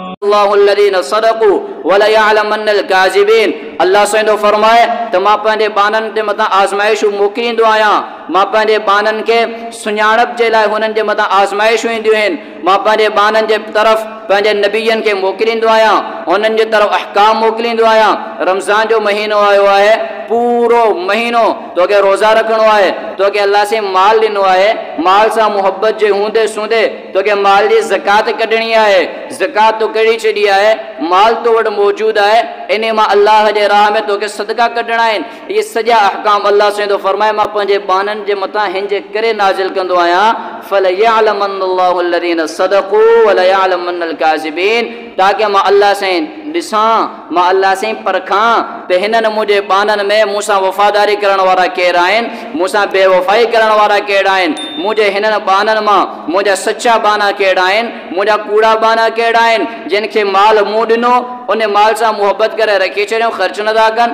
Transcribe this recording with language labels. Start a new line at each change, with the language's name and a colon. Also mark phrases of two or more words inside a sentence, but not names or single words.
Arabic: يعلمن الله الذين صدقوا وليعلمن الكاذبين.
Sindhi: अल्लाह सैदो फरमाए त मां पंहिंजे बाननि ते मथां आज़माइशूं मोकिलींदो आहियां। मां पंहिंजे बाननि खे सुञाणप जे लाइ हुननि जे मथां आज़माइशूं ईंदियूं आहिनि। मां पंहिंजे बाननि जे तरफ़ पंहिंजे नबीयनि खे मोकिलींदो आहियां, उन्हनि जे तरफ़ अहकाम मोकिलींदो आहियां। रमज़ान जो महीनो आयो आहे, पूरो महीनो तोखे रोज़ा रखणो आहे, तोखे अल्लाह से माल ॾिनो आहे, माल सां मुहबत जे हूंदे सूंदे तोखे माल जी ज़कात कढणी आहे। ज़कात तो कढी छॾी आहे, माल तो वटि मौजूदु आहे, इन मां अल्लाह जे राह में तोखे सदका कढणा आहिनि। इहे सॼा अहकाम अल्लाह सैदो फरमाए मां पंहिंजे बाननि जे मथां हिन जे करे नाज़िल कंदो आहियां,
Arabic: فليعلمن الله الذين صدقوا وليعلمن الكاذبين,
Sindhi: ताकि मां अल्लाह से ॾिसां, मां अल्लाह से परखां त हिननि मुंहिंजे बाननि में मूंसां वफ़ादारी करण वारा केरु आहिनि, मूंसां बेवफ़ाई करण वारा कहिड़ा आहिनि। मुंहिंजे हिननि बाननि मां मुंहिंजा सच्चा बाना कहिड़ा आहिनि, मुंहिंजा कूड़ा बाना कहिड़ा आहिनि। जिनखे माल मूं ॾिनो उन माल सां मुहबत करे रखी छॾियो, ख़र्च नथा कनि।